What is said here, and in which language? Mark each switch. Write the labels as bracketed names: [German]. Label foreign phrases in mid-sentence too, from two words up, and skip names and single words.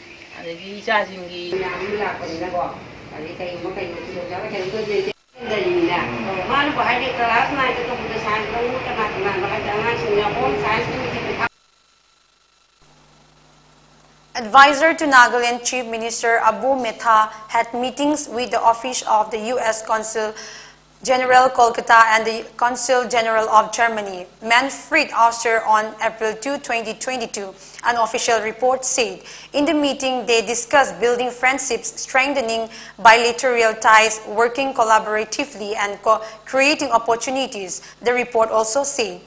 [Manipuri] ꯑꯗꯒꯤ ꯏꯆꯥꯁꯤꯡꯒꯤ ꯃꯌꯥꯝ ꯂꯥꯛꯄꯅꯤꯅꯀꯣ ꯑꯗꯩ ꯀꯩꯒꯨꯝꯕ ꯊꯤꯜꯂꯛꯇ꯭ꯔꯒ ꯀꯩꯅꯣ ꯂꯩꯔꯤꯅꯤꯅ ꯃꯥꯅꯕꯨ ꯍꯥꯏꯗꯤ ꯀ꯭ꯂꯥꯁ 9ꯗ [English] computer science [Manipuri] ꯂꯧꯕ ꯀꯅꯥ ꯍꯥꯏꯗꯤ ꯑꯉꯥꯡꯁꯤꯡꯅ [English] home science. Advisor to Nagaland Chief Minister Abu Metha had meetings with the office of the U.S. Consul General Kolkata and the Consul General of Germany, Manfred Auster, on April 2, 2022, an official report said. In the meeting, they discussed building friendships, strengthening bilateral ties, working collaboratively, and creating opportunities, the report also said.